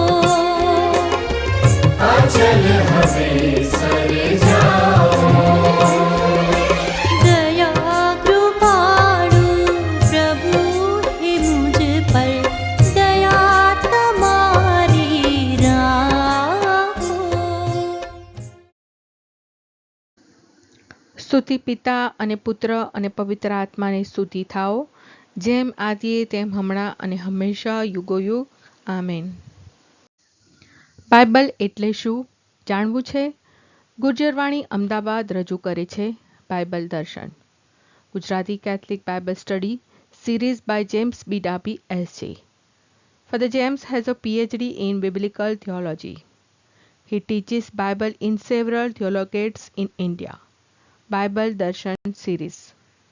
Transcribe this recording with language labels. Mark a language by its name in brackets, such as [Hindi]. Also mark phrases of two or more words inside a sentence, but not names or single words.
[Gujarati] અચલ હવે સર જાવો. દયા કૃપાળુ પ્રભુ હે [Hindi] मुझ पर [Gujarati] દયા તમારી રાખો. સ્તુતિ પિતા અને પુત્ર અને પવિત્ર આત્માને સ્તુતિ થાઓ, જેમ આદિએ તેમ હમણાં અને હંમેશા યુગોયુગ. આમેન. બાઇબલ એટલે શું જાણવું છે? ગુર્જરવાણી અમદાવાદ રજૂ કરે છે બાઇબલ દર્શન, ગુજરાતી કેથલિક બાઇબલ સ્ટડી [English] series by [Gujarati] James B. Darby, S.J. [English] Father James has a PhD in Biblical Theology. He teaches Bible in several theologiates in India. Bible Darshan series.